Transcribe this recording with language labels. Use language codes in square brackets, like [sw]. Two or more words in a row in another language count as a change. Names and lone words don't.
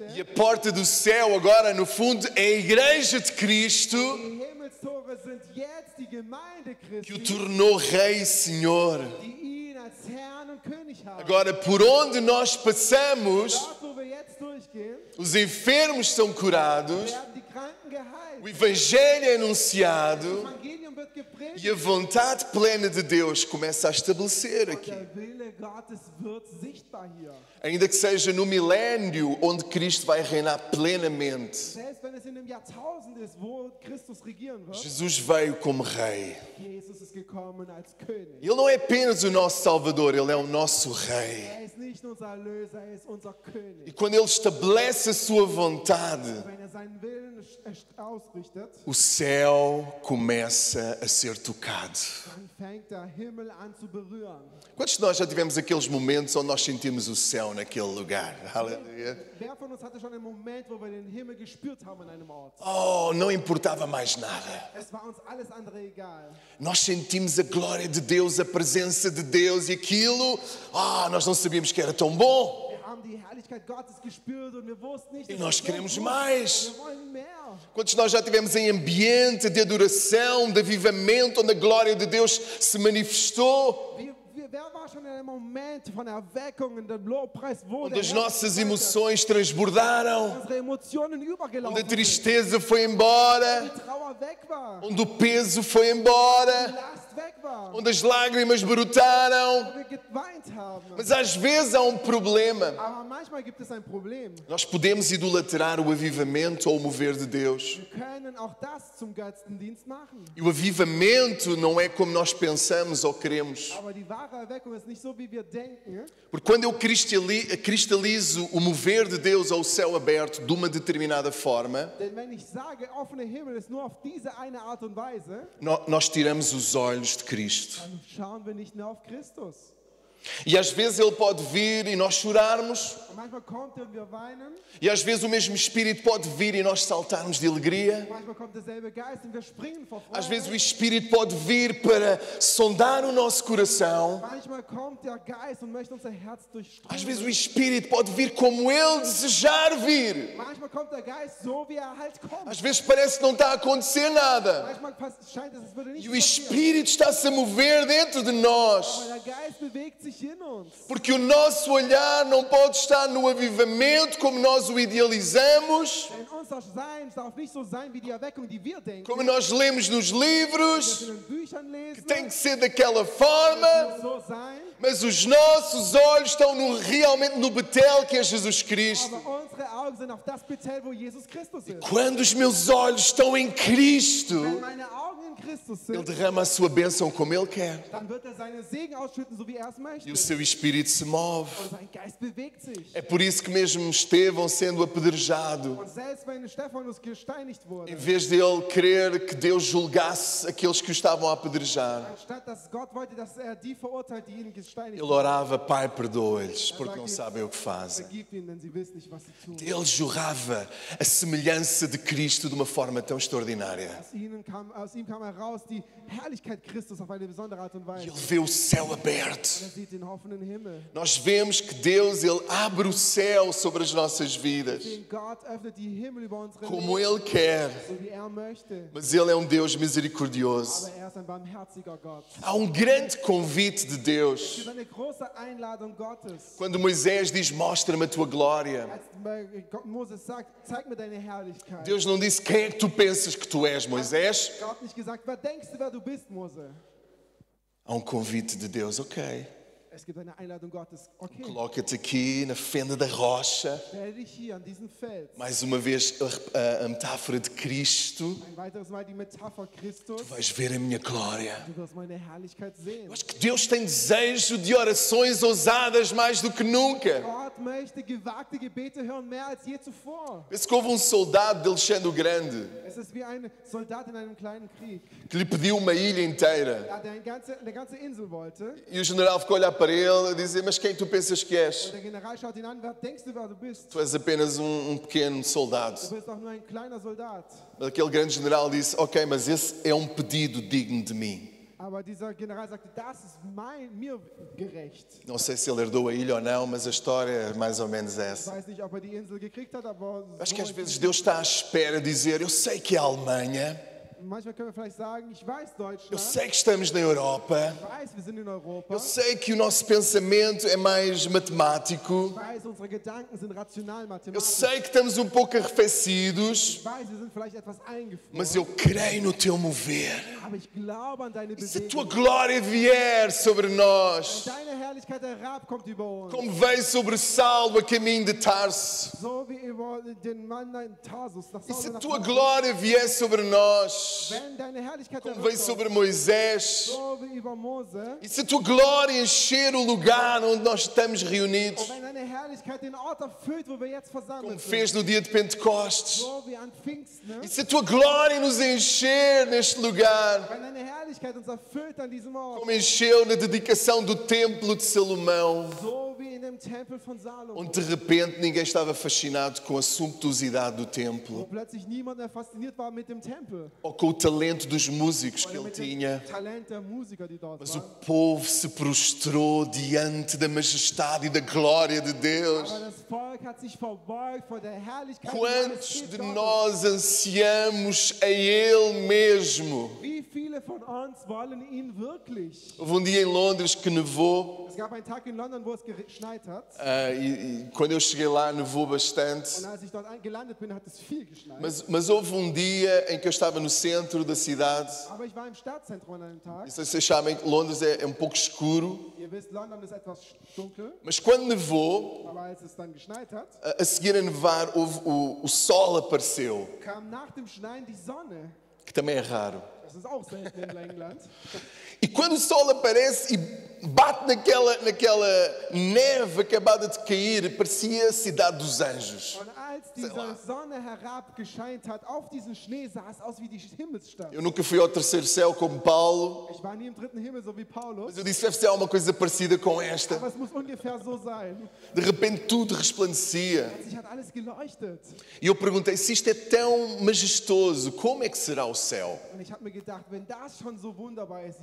[pt] E a porta do céu agora, no fundo, é a igreja de Cristo [de] Die Himmelstore sind jetzt die Gemeinde [pt] que o [de] Christi, [pt] tornou Rei e Senhor. [de] die ihn als Herrn und König haben. [pt] Agora, por onde nós passamos, [de] Dort, wo wir jetzt durchgehen, [pt] os enfermos são curados, [de] werden die Kranken geheilt. [pt] o Evangelho é [de] Das [pt] anunciado [de] Evangelium wird gepredigt. [pt] e a vontade plena de Deus começa a estabelecer aqui. [de] Der Wille Gottes wird sichtbar hier. [pt] Ainda que seja no milénio onde Cristo vai reinar plenamente, [de] Selbst wenn es in einem Jahrtausend ist, wo Christus regieren wird, [pt] Jesus veio como Rei. [de] Jesus ist gekommen als König. [pt] Ele não é apenas o nosso Salvador, Ele é o nosso Rei. [de] Er ist nicht unser Erlöser, er ist unser [pt] E [de] König. [pt] quando Ele estabelece a sua vontade, [de] Wenn er seinen Willen ausrichtet, [pt] o céu começa a ser tocado. [de] dann fängt der Himmel an zu berühren. [pt] Quantos de nós já tivemos aqueles momentos onde nós sentimos o céu naquele lugar? Aleluia. [de] Wer von uns hatte schon einen Moment, wo wir den Himmel gespürt haben an einem Ort? [pt] Oh, não importava mais nada. [de] Es war uns alles andere egal. [pt] Nós sentimos a glória de Deus, a presença de Deus e aquilo, nós não sabíamos que era tão bom. [de] Wir haben die Herrlichkeit Gottes gespürt und wir wussten nicht, [pt] E [de] dass [pt] nós [de] es so [pt] queremos [de] gut [pt] mais. [de] ist. Wir wollen mehr. [pt] Quantos de nós já tivemos em ambiente de adoração, de avivamento, onde a glória de Deus se manifestou, [de] Wer war schon in einem Moment von Erweckung, in dem Lobpreis, wo [pt] onde [de] der [pt] as [de] Herr [pt] nossas [de] gewirkt hat, [pt] emoções transbordaram, [de] unsere Emotionen [pt] onde [de] übergelaufen [pt] a [de] sind, [pt] tristeza foi embora, [de] die Trauer weg war, [pt] onde o peso foi [de] die [pt] embora, [de] Last weg war, [pt] onde as lágrimas brotaram. [de] wo wir geweint haben. [pt] Mas às vezes há um problema. [de] Aber manchmal gibt es ein Problem. [pt] Nós podemos idolatrar o avivamento ou o mover de Deus. [de] Wir können auch das zum Götzendienst machen. [pt] E o avivamento não é como nós pensamos ou queremos. [de] Aber die wahre Erweckung ist nicht so, wie wir denken. [pt] Porque quando eu cristalizo o mover de Deus ou o céu aberto de uma determinada forma, [de] Denn wenn ich sage, offene Himmel ist nur auf diese eine Art und Weise, [pt] nós tiramos os olhos de Cristo. [de] dann schauen wir nicht mehr auf Christus. [pt] E às vezes Ele pode vir e nós chorarmos. [de] Und manchmal kommt er und wir weinen. [pt] E às vezes o mesmo Espírito pode vir e nós saltarmos de alegria. [de] Manchmal kommt derselbe Geist und wir springen vor [pt] Às vezes o [de] Freude. [pt] Espírito pode vir para sondar o nosso coração. [de] Manchmal kommt der Geist und möchte unser Herz [pt] Às vezes o [de] durchströmen. [pt] Espírito pode vir como Ele desejar vir. [de] Manchmal kommt der Geist so, wie er halt kommt. [pt] Às vezes parece que não está a acontecer nada. [de] Manchmal scheint es, als würde nichts [pt] E o [de] passieren. [pt] Espírito está-se a mover dentro de nós. [de] Aber der Geist bewegt sich in uns. [pt] Porque o nosso olhar não pode estar no avivamento como nós o idealizamos, [de] Denn unser Sein darf nicht so sein wie die Erweckung, die wir denken. [pt] como nós lemos nos [de] Wir [pt] livros, [de] in den Büchern lesen, [pt] tem que ser daquela forma, [de] so sein. [pt] mas os nossos olhos estão realmente no Betel que é Jesus Cristo. [de] Aber unsere Augen sind auf das Betel, wo Jesus Christus ist. [pt] Quando os meus olhos estão em Cristo, [de] Wenn meine Augen in Christus [pt] Ele [de] sind, [pt] derrama a sua bênção como Ele quer. [de] dann wird er seine Segen ausschütten, so wie er es möchte. [pt] E o seu Espírito se move. [de] Und sein Geist bewegt sich. [pt] É por isso que mesmo Estevão sendo apedrejado, [de] Und selbst wenn Stephanus gesteinigt wurde, [pt] em vez de ele querer que Deus julgasse aqueles que o estavam a apedrejar, [de] anstatt dass Gott wollte, dass er die verurteilt, die ihn gesteinigt [pt] ele [de] haben, [pt] orava: Pai, perdoa-lhes, porque não sabem o que fazem. [de] vergib ihnen, denn sie wissen nicht, was sie tun. [pt] Ele jurava a semelhança de Cristo de uma forma tão extraordinária. [de] Aus ihm kam heraus die Herrlichkeit Christus auf eine besondere Art und [pt] E [de] Weise. [pt] ele vê o céu aberto. [de] Er sieht den offenen Himmel. [pt] Nós vemos que Deus, Ele abre o céu sobre as nossas vidas, [de] Den Gott öffnet die Himmel über unsere [pt] como [de] Leben, [pt] Ele quer. [de] so wie er möchte. [pt] Mas Ele é um Deus misericordioso. [de] Aber er ist ein barmherziger Gott. [pt] Há um grande convite de [de] Es [pt] Deus. [de] gibt eine große Einladung Gottes. [pt] Quando Moisés diz: Mostra-me a tua glória. [de] Als Moses sagt, zeig mir deine Herrlichkeit. [pt] Deus não disse: Quem é que tu pensas que tu és, Moisés? [de] Gott nicht gesagt, wer denkst du, wer du bist, Mose? [pt] Há um convite de Deus: [de] Ok, Es gibt eine Einladung Gottes. Okay, [pt] coloca-te aqui na fenda da rocha. [de] stell dich hier an diesen Fels. [pt] Mais uma vez a metáfora de Cristo. [de] Ein weiteres Mal die Metapher Christus. [pt] Vais ver a minha glória. [de] Du wirst meine Herrlichkeit sehen. [pt] Eu acho que Deus tem desejo de orações ousadas mais do que nunca. [de] Gott möchte gewagte Gebete hören, mehr als je zuvor. [pt] Penso que houve um soldado de Alexandre o Grande [de] Es ist wie ein Soldat in einem kleinen Krieg, [pt] que lhe pediu uma ilha inteira. [de] der eine ganze Insel wollte. [pt] E o general ficou a olhar para ele e dizer: Mas quem tu pensas que és? [de] Und der General schaut ihn an, wer denkst du, wer du bist? [pt] Tu és apenas pequeno soldado. [de] Du bist doch nur ein kleiner Soldat. [pt] Aquele grande general disse: Ok, mas esse é um pedido digno de mim. [de] Aber dieser General sagte, das ist mir gerecht. [pt] Não sei se ele herdou a ilha ou não, mas a história é mais ou menos [de] Ich [pt] essa. [de] weiß nicht, ob die Insel gekriegt hat, aber [pt] Acho que às [de] so [pt] vezes Deus está à espera de dizer: Eu sei que é a Alemanha, [de] Manchmal können wir vielleicht sagen, ich weiß [pt] Eu [de] Deutschland, [pt] sei que estamos na Europa. [de] ich weiß, wir sind in Europa, [pt] Eu sei que o nosso pensamento é mais matemático. [de] ich weiß, unsere Gedanken sind rational [pt] Eu [de] mathematisch, [pt] sei que estamos um pouco arrefecidos. [de] ich weiß, wir sind vielleicht etwas eingefroren, [pt] Mas eu creio no teu mover. [de] aber ich glaube an deine [pt] E se a tua [de] Bewegung. [pt] glória vier sobre nós, [de] Deine Herrlichkeit herabkommt über uns, [pt] como veio sobre Saulo a caminho de Tarso, [de] so wie über den Mann in Tarsus nach [pt] e se [de] Saul [pt] a [de] nach [pt] tua [de] Tarsus. [pt] glória vier sobre nós, [de] Wenn deine Herrlichkeit [pt] como veio [de] herabkommt, [pt] sobre Moisés, [de] so wie über Mose, [pt] e se a tua glória encher o lugar onde nós estamos [de] und [pt] reunidos, [de] wenn deine Herrlichkeit den Ort erfüllt, wo wir jetzt [pt] como [de] versammelt [pt] fez [de] sind, [pt] no dia de Pentecostes, [de] so wie an Pfingsten, [pt] e [de] ne? [pt] se a tua glória nos encher neste lugar, [de] Wenn deine Herrlichkeit uns erfüllt an diesem Ort, [pt] como encheu na dedicação do templo de Salomão, [de] so wie in dem Tempel von Salomo, [pt] onde de repente ninguém estava fascinado com a sumptuosidade do [de] wo [pt] templo [de] plötzlich niemand mehr fasziniert war mit dem Tempel [pt] ou com o talento dos músicos que [de] oder [pt] ele [de] mit dem [pt] tinha, [de] Talent der Musiker, die dort [pt] mas o [de] waren. [pt] povo se prostrou diante da majestade e da glória de Deus. [de] Aber das Volk hat sich verbeugt vor der Herrlichkeit und [pt] Quantos [de] Majestät [pt] de [de] Gottes. [pt] nós ansiamos a Ele mesmo? [de] Wie viele von uns wollen ihn wirklich? [pt] Houve um dia em Londres que nevou, [de] Es gab einen Tag in London, wo es geschneit hat. [pt] e quando eu cheguei lá nevou bastante. [de] Und als ich dort gelandet bin, hat es viel geschneit. [pt] Mas houve um dia em que eu estava no centro da cidade. [de] Aber ich war im Stadtzentrum an einem Tag. [pt] Não sei se vocês sabem que Londres é um pouco escuro, [de] Ihr wisst, London ist etwas dunkel. [pt] mas quando nevou, [de] Aber als es dann geschneit hat, [pt] a seguir a nevar, o sol apareceu, [de] kam nach dem Schneien die Sonne. [pt] que também é raro. [de] Das ist auch selten in England. [pt] E quando o sol aparece e bate naquela neve acabada de cair, parecia a cidade dos anjos. [de] Und als diese Sonne herabgescheint hat auf diesen Schnee, sah es aus wie die Himmelsstadt. [pt] Eu nunca fui ao terceiro céu como Paulo, [de] Ich war nie im dritten Himmel, so wie Paulus. [pt] mas eu disse, deve ser alguma coisa parecida com esta. [de] Aber es muss ungefähr so sein. [pt] De repente tudo resplandecia. [de] Plötzlich hat alles geleuchtet. [pt] E eu perguntei, se isto é tão majestoso, como é que será o céu? [de] Und ich habe mir gedacht, wenn das schon so wunderbar ist,